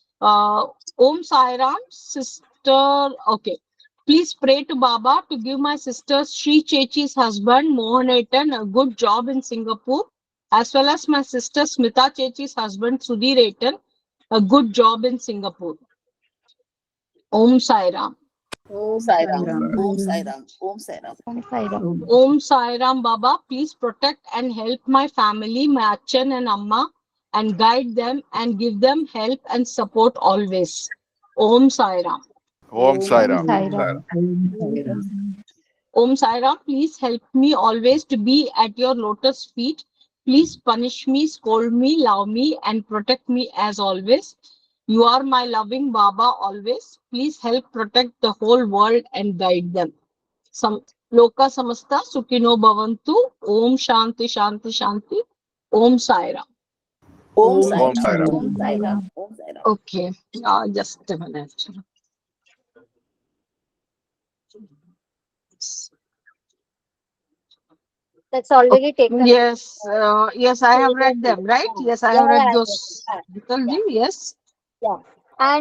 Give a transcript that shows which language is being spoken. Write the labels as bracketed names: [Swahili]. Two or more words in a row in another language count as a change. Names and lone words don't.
[English] Om Sai Ram, sister. Okay. Please pray to Baba to give my sister Sri Chechi's husband, Mohanatan, a good job in Singapore, as well as my sister Smita Chechi's husband, Sudhir, a good job in Singapore. Om Sai Ram. Om Sai Ram. Om Sai Ram. Om Sai Ram. Om Sai Ram. Om Sai Ram Baba, please protect and help my family, my Achan and Amma, and guide them and give them help and support always. Om Sai Ram. Om Sai Om Ram. Sai Sai Ram. Ram. Om Sai Ram, please help me always to be at your lotus feet. Please punish me, scold me, love me, and protect me as always. You are my loving Baba always. Please help protect the whole world and guide them. [Sanskrit] Loka samasta sukhino bhavantu. Om Shanti Shanti Shanti. [English] Om Sai Ram. Om Sai Om Ram. Sai Ram. Om Sai Ram. Om Sai Ram. Okay, just a minute. That's already taken. Yes, yes, I have read them, right? Yes, I have read those. Yes. Yeah. And